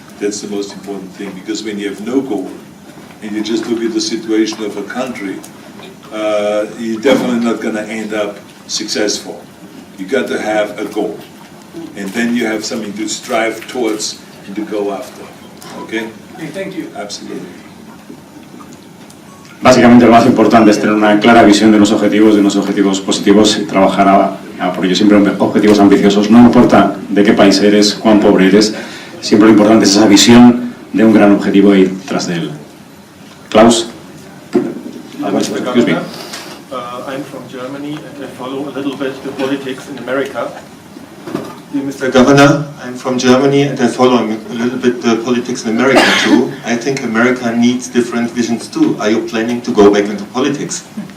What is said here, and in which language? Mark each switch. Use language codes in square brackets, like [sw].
[en] That's the most important thing, because when you have no goal and you just look at the situation of a country, you're definitely not going to end up successful. You got to have a goal, and then you have something to strive towards and to go after. Okay? Thank you. Absolutely. [es] Básicamente lo más importante es tener una clara visión de unos objetivos positivos y trabajar a por ello, siempre objetivos ambiciosos. No importa de qué país eres, cuán pobre eres, siempre lo importante es esa visión de un gran objetivo y ir tras de él. [en] Klaus? Excuse me. I'm from Germany and I follow a little bit the politics in America. Dear Mr. Governor, I'm from Germany and I'm following a little bit the politics in America too. I think America needs different visions too. Are you planning to go back into politics?